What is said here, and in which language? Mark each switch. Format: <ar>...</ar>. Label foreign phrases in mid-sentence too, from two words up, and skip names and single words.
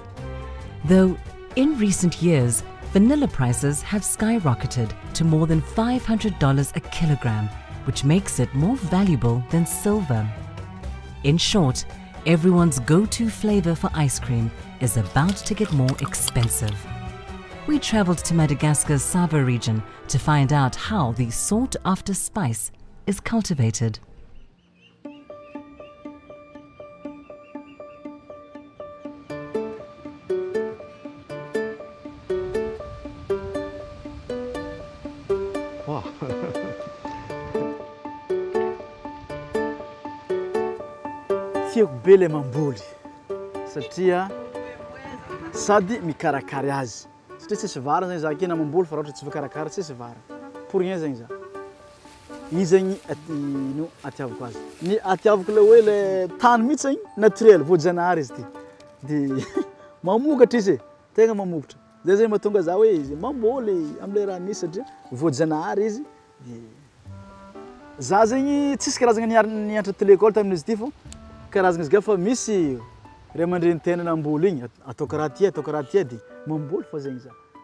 <en>Though, in recent years, vanilla prices have skyrocketed to more than $500 a kilogram, which makes it more valuable than silver. In short, everyone's go-to flavor for ice cream is about to get more expensive. We traveled to Madagascar's Sava region to find out how the sought-after spice is cultivated. Wow.</en> <mg>Tiako be le mamboly satria sady mikarakary azy satria tsisy vary zany za kena mamboly fa raha ohatra tsy voakarakara tsisy vary</mg> <fr>pour rien</fr> <mg>zany za io zany no atiavako azy ny atiavako le hoe le tany mihitsy zany naturel voajanahary izy ty de mamokatra izy tegna mamokatra zay zany mahatonga za hoe mamboly am'le raha nisy satria voajanahary izy de za zany tsisy karazagna nianatra tele école tamin'izy ty fô karazagna izy fa misy ray aman-dreny tena namboly igny ataoko raha ty de mamboly fa zegny za</mg>